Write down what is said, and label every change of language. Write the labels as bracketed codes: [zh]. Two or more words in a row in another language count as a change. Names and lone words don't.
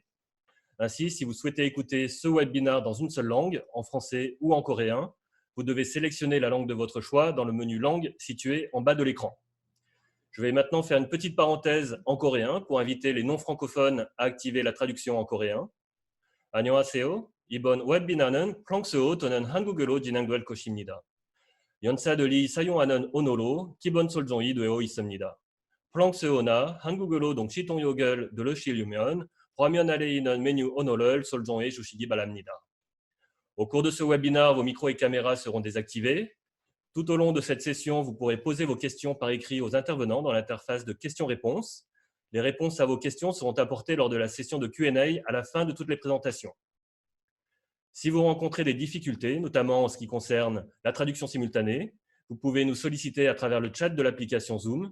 [fr] Ainsi, si vous souhaitez écouter ce webinaire dans une seule langue, en français ou en coréen, vous devez sélectionner la langue de votre choix dans le menu langue situé en bas de l'écran. Je vais maintenant faire une petite parenthèse en coréen pour inviter les non-francophones à activer la traduction en coréen. [ko] 안녕하세요. 이번 웹비나는 프랑스어 또는 한국어로 진행될 것입니다. 연사들이 사용하는 언어로 기본 설정이 되어 있습니다. 프랑스어나 한국어로 동시 통역을 누르시려면 화면 아래에 있는 메뉴 언어를 설정해 주시기 바랍니다. [fr] Au cours de ce webinaire, vos micros et caméras seront désactivés. Tout au long de cette session, vous pourrez poser vos questions par écrit aux intervenants dans l'interface de questions-réponses. Les réponses à vos questions seront apportées lors de la session de Q&A à la fin de toutes les présentations. Si vous rencontrez des difficultés, notamment en ce qui concerne la traduction simultanée, vous pouvez nous solliciter à travers le chat de l'application Zoom.